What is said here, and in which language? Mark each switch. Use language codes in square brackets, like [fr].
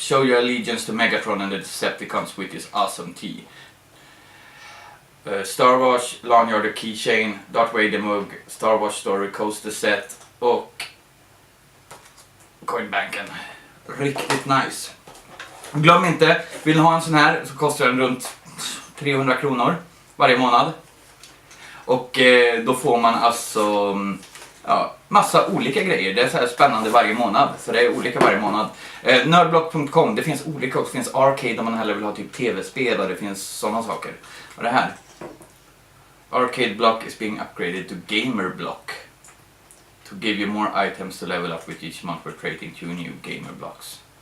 [en] Show your allegiance to Megatron and the Decepticons with this awesome tee. [sv] Star Wars, Lanyard och Keychain, Darth Vader mugg, Star Wars Story Coaster Set och Coinbanken. Riktigt nice. Glöm inte, vill ni ha en sån här så kostar den runt 300 kronor varje månad. Och då får man alltså massa olika grejer. Det är så här spännande varje månad. Så det är olika varje månad. Nerdblock.com, det finns olika också. Det finns arcade om man hellre vill ha typ tv-spel och det finns sådana saker. Och det här. [en] Arcade block is being upgraded to gamer block. To give you more items to level up with each month we're creating 2 new gamer blocks.